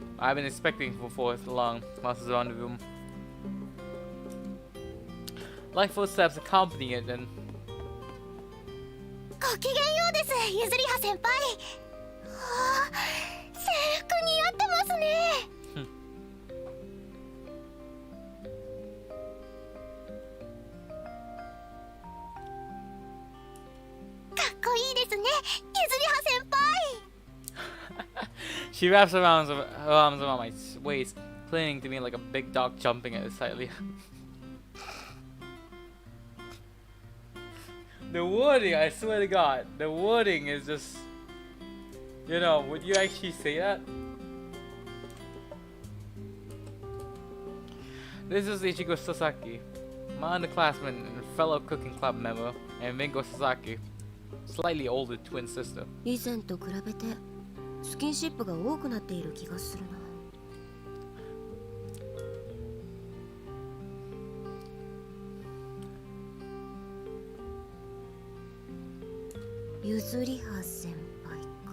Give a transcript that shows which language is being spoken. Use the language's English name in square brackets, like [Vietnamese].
[English] I've been expecting for so long. Monsters around the room. Light footsteps accompany it and [Japanese] ごきげんようです、ゆずりは先輩。はあ、制服似合ってますね。かっこいいですね、ゆずりは先輩。 [English] she wraps her arms around my waist, clinging to me like a big dog jumping at excitedly. The wording, I swear to God, the wording is just, you know, would you actually say that? This is Ichigo Sasaki, my underclassman and fellow cooking club member, and Mingo Sasaki, slightly older twin sister. [Japanese] 以前と比べてスキンシップが多くなっている気がするな。ゆずりは先輩か。